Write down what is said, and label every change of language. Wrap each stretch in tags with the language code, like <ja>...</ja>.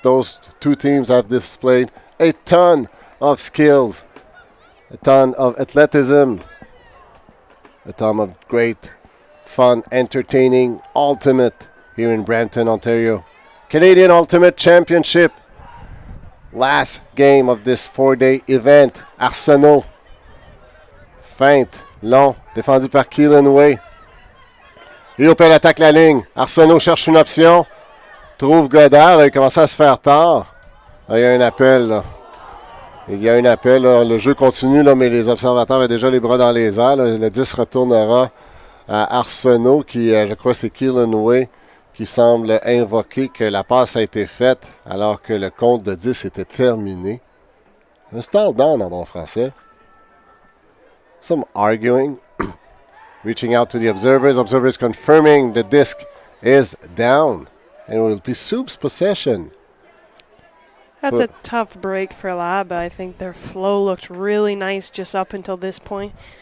<en>Those two teams have displayed a ton of skills, a ton of athleticism, a ton of great fun, entertaining ultimate here in Brampton, Ontario. Canadian Ultimate Championship. Last game of this 4-day event. Arsenault.</en> <fr>Feinte, long, défendu par Keelan Way. Riopel attaque la ligne. Arsenault cherche une option. Trouve Godard. Il commence à se faire tard. Il y a un appel, là. Il y a un appel. Là. Le jeu continue, là, mais les observateurs ont déjà les bras dans les airs. Là. Le 10 retournera à Arsenault, qui, je crois, c'est Keelan Way, qui semble invoquer que la passe a été faite alors que le compte de 10 était terminé. Un stall down en bon français.</fr> <en>Some arguing. Reaching out to the observers. Observers confirming the disc is down. And it will be Soup's possession. That's a tough break for Lab. I think their flow looked really nice just up until this point.</en>